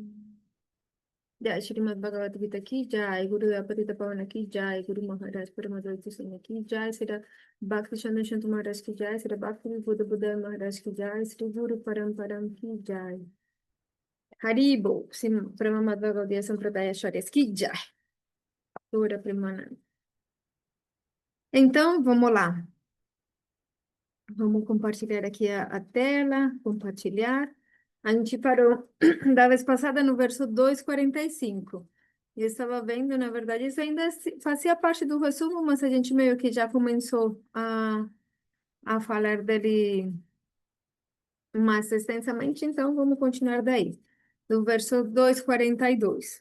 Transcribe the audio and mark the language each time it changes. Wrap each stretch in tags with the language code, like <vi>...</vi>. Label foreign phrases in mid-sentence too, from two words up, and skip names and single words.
<hi>जय श्रीमद् भगवद् गीता की जय, गुरु अपतित पावन की जय, गुरु महाराज परमधैतु सिंह की जय, श्री भक्ति चन्द्र शान्तु महाराज की जय, श्री भक्ति बुद्ध बुद्ध महाराज की जय, श्री गुरु परम की जय. हरिबो, सिम प्रमामद भगवद् गीता सम्प्रदाय चार्यस की जय. Ora Premananda.</hi> <pt>Então, vamos lá. Vamos compartilhar aqui a tela, compartilhar. A gente parou da vez passada no verso 2:45. Eu estava vendo, na verdade, isso ainda fazia parte do resumo, mas a gente meio que já começou a falar dele mais extensamente, então vamos continuar daí, do verso 2:42.</pt>